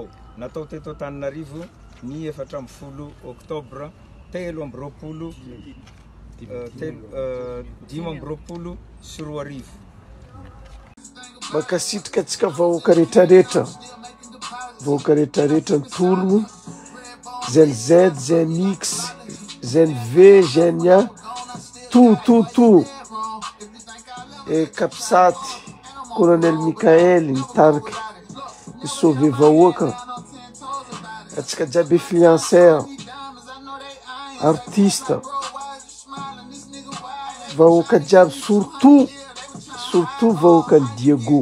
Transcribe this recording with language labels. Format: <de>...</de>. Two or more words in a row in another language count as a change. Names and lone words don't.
<mg>Natao teto Antananarivo ny 14 oktobra 2024. Makasitrika antsika vahoaka rehetrarehetra, vahoaka rehetrarehetra ny tologno, Gen Z, Gen X, Gen V, Gen A, tout. E Kapsaty, Colonel Mikaely, mitariky isove vahoaka, antsika jiaby</mg> <fr>influenceur, artiste,</fr> <mg>vahoaka jiaby surtout vahoaka ny Diego.</mg>